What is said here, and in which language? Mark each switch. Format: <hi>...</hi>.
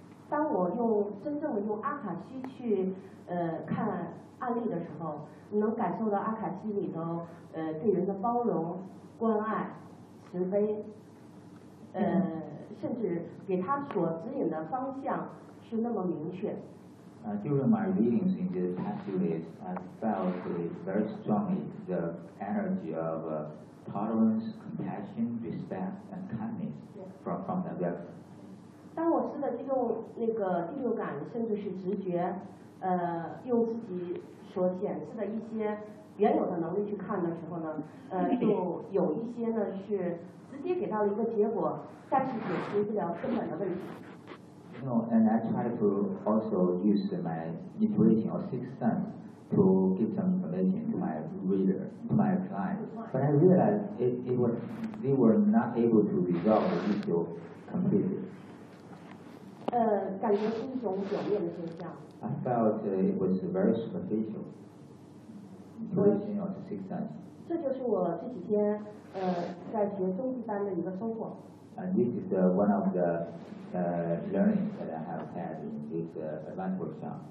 <zh>当我用真正的用阿卡西去看案例的时候，能感受到阿卡西里头对人的包容、关爱、慈悲，甚至给他所指引的方向是那么明确。</zh> <en>During my readings in the past few days, I felt very strongly the energy of tolerance, compassion, respect, and kindness from the work.</en> <zh>当我试着用那个第六感，甚至是直觉，用自己所显示的一些原有的能力去看的时候呢，就有一些呢是直接给到了一个结果，但是解决不了根本的问题。</zh> <en>No, and I try to also use my intuition or sixth sense to give some information to my reader, to my client. But I realized they were not able to resolve the issue completely.</en> <zh>感觉是一种表面的现象。</zh> <en>I felt it was very superficial. Intuition of the sixth sense.</en> <zh>这就是我这几天在学中级班的一个收获。</zh> <en>And this is one of the learning that I have had in this advanced workshop.</en>